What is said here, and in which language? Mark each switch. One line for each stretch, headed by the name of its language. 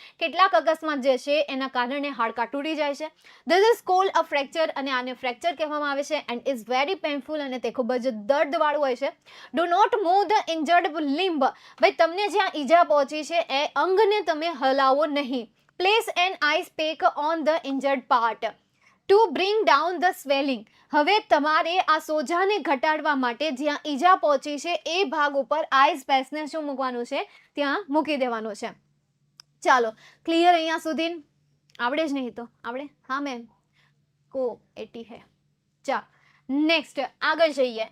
Gujarati: કેટલાક અકસ્માત જે છે એના કારણે હાડકાં તૂટી જાય છે.
English: this is called a fracture,
Gujarati: અને આને ફ્રેક્ચર કહેવામાં આવે છે.
English: and is very painful,
Gujarati: અને તે ખૂબ જ દર્દવાળું હોય છે.
English: Do not move the injured limb.
Gujarati: ભાઈ તમને જ્યાં ઈજા પહોંચી છે એ અંગને તમે હલાવો નહીં.
English: Place an ice pack on the injured part to bring down the swelling.
Gujarati: હવે તમારે આ સોજાને ઘટાડવા માટે જ્યાં ઈજા પહોંચી છે એ ભાગ ઉપર આઈસ પેકને શું મૂકવાનું છે? ત્યાં મૂકી દેવાનું છે. ચાલો, ક્લિયર અહીંયા સુધી? આવડે જ નહીં તો આવડે? હા મેમ, કો 80 હે. ચાલ નેક્સ્ટ આગળ જઈએ.